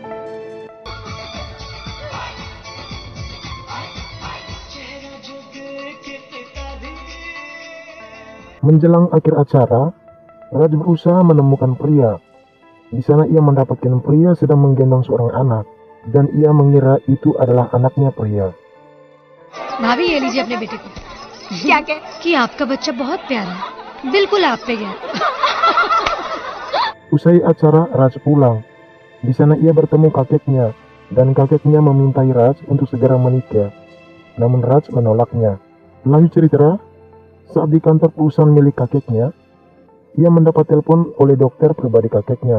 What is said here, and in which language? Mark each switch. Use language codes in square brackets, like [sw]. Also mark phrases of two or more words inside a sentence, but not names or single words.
[id] Menjelang akhir acara, Raj berusaha menemukan Priya. Di sana ia mendapatkan Priya sedang menggendong seorang anak, dan ia mengira itu adalah anaknya Priya. [hi] भाभी ये लीजिए अपने बेटे को। क्या क्या? कि आपका बच्चा बहुत प्यारा है, बिल्कुल आप पे गया। [id] Usai acara, Raj pulang. Di sana ia bertemu kakeknya, dan kakeknya memintai Raj untuk segera menikah. Namun Raj menolaknya. Lanjut cerita, saat di kantor perusahaan milik kakeknya, ia mendapat telepon oleh dokter pribadi kakeknya.